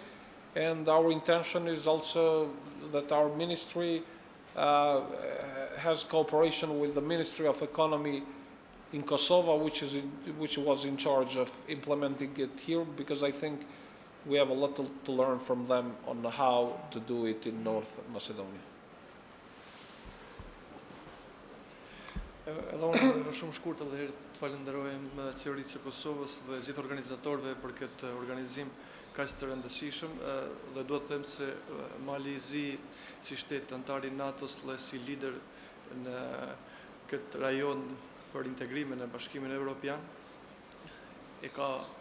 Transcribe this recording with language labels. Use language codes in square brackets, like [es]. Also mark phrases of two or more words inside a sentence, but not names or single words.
[en] And our intention is also that our ministry has cooperation with the Ministry of Economy in Kosovo, which was in charge of implementing it here, because I think we have a lot to learn from them on how to do it in North Macedonia. [sq] Edhe unë shumë shkurt edhe herë të falenderojmë qeverisë së Kosovës dhe gjithë organizatorëve për këtë organizim kaq të rëndësishëm, dhe duhet të them se Malizi si shtet antar i NATO-s dhe si lider në këtë rajon për integrimin e Bashkimit Evropian e ka